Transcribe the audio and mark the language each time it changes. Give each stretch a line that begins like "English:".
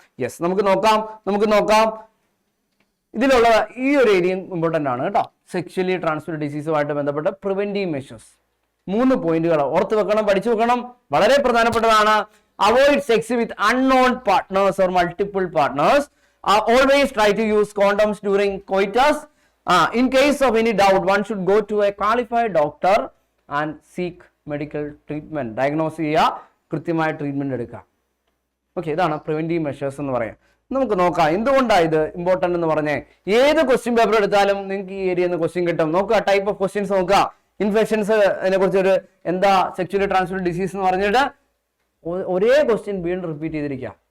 Malayalam: Yes, നമുക്ക് നോക്കാം. ഇതിലുള്ള ഈ ഒരു ഏരിയ ഇമ്പോർട്ടൻ്റ് ആണ് കേട്ടോ. സെക്ഷലി ട്രാൻസ്മിറ്റഡ് ഡിസീസുമായിട്ട് ബന്ധപ്പെട്ട പ്രിവെന്റീവ് മെഷേഴ്സ് 3 പോയിന്റുകൾ ഓർത്ത് വെക്കണം, പഠിച്ചു വെക്കണം. വളരെ പ്രധാനപ്പെട്ടതാണ്.
English: Avoid sex with unknown partners or multiple partners. Always try to use condoms during coitus. In case of any doubt, one should go to a qualified doctor and seek medical treatment.
Malayalam: Diagnose ചെയ്യുക, കൃത്യമായ treatment എടുക്കുക. Okay, ഇതാണ് preventive measures എന്ന് പറയാം. നമുക്ക് നോക്കാം എന്തുകൊണ്ടാണ് ഇത് ഇമ്പോർട്ടന്റ് എന്ന് പറഞ്ഞേ. ഏത് ക്വസ്റ്റ്യൻ പേപ്പർ എടുത്താലും നിങ്ങൾക്ക് ഈ ഏരിയയിൽ നിന്ന് ക്വസ്റ്റ്യൻ കിട്ടും. നോക്കുക, ടൈപ്പ് ഓഫ് ക്വസ്റ്റ്യൻസ് നോക്കുക. ഇൻഫെക്ഷൻസ്, അതിനെ കുറിച്ച് എന്താ സെക്ഷലി ട്രാൻസ്മിറ്റഡ് ഡിസീസ് എന്ന് പറഞ്ഞിട്ട് ഒരേ ക്വസ്റ്റ്യൻ വീണ്ടും റിപ്പീറ്റ് ചെയ്തിരിക്കുക.